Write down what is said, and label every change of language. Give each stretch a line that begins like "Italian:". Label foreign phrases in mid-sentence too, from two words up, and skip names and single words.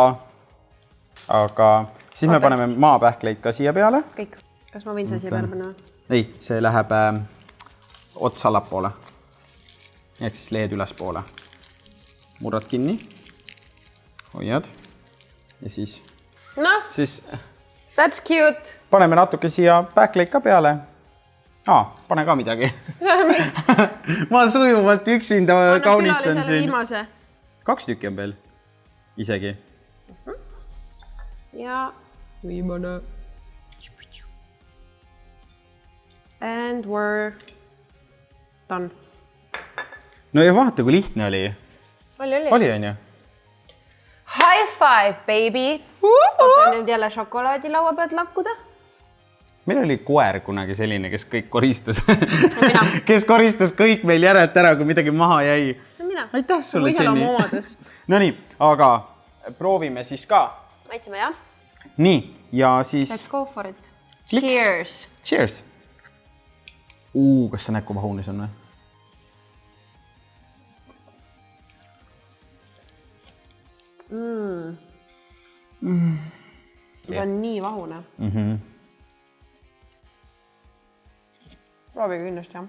Estonian: Aga siis me paneme maapähkleid ka siia peale. Kõik. Kas ma võin see siia peale panna? Ei, see läheb ots allapoole. Ehk siis lehed üles poole. Murrad kinni. Hoiad. Ja siis... Siis...
English: That's cute.
Estonian: Paneme natuke siia pähkleid ka peale. Pane ka midagi. Ma sujuvalt üksinda kaunistan siin. 2 tükki on veel. Isegi. Ja viimane.
English: And we're done.
Estonian: No ja vaata, kui lihtne oli. Oli, on ju?
English: High five, baby!
Estonian: Oota nüüd jälle šokolaadi laua pealt lakkuda. Meil oli koer kunagi selline, kes kõik koristas. Kes koristas kõik meil järelt ära, kui midagi maha jäi. Aitäh sulle, Jenny. No nii, aga proovime siis ka. Maitseme, jah? Nii, ja siis...
English: Let's go for it. Cheers! Cheers!
Estonian: Kas sa näed, kui vahunis on või? See on nii vahune. Proovige kindlasti, jah.